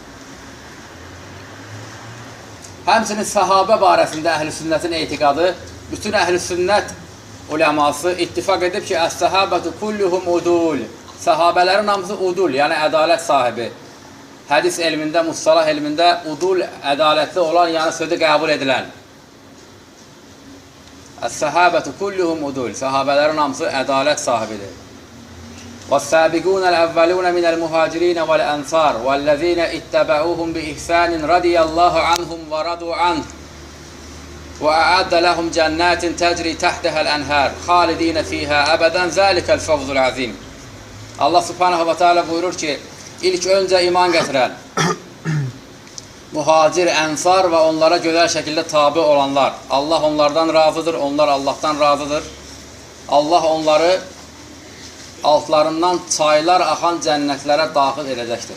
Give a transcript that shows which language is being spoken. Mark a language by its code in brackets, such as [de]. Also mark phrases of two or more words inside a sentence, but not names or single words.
[az] Həmçinin səhabə barəsində Əhl-i Sünnətin etiqadı, bütün Əhl-i Sünnət uləması ittifaq edib ki, [ar] الصحابة كلهم عدول. [az] Səhabələrin hamısı udul, yəni ədalət sahibi. Hədis elmində, mustalah elmində udul, ədalətli olan, yəni sözü qəbul edilən. [ar] الصحابة كلهم عدول. [az] Səhabələrin hamısı ədalət sahibidir. [ar] وَالسَّابِقُونَ الْأَوَّلُونَ مِنَ الْمُهَاجِرِينَ وَالْأَنْصَارِ وَالَّذِينَ اتَّبَعُوهُمْ بِإِحْسَانٍ رَضِيَ اللَّهُ عَنْهُمْ وَرَضُوا عَنْهُ وَأَعَدَّ لَهُمْ جَنَّاتٍ تَجْرِي تَحْتَهَا الْأَنْهَارُ خَالِدِينَ فِيهَا أَبَدًا ذَلِكَ الْفَوْزُ الْعَظِيمُ. [az] Allah [ar] سبحانه وتعالى [az] buyurur ki, ilk öncə iman gətirən, muhacir, ənsar və onlara gözəl şəkildə tabi olanlar. Allah onlardan razıdır, onlar Allahdan razıdır. Allah onları altlarından çaylar axan cənnətlərə daxil edəcəkdir.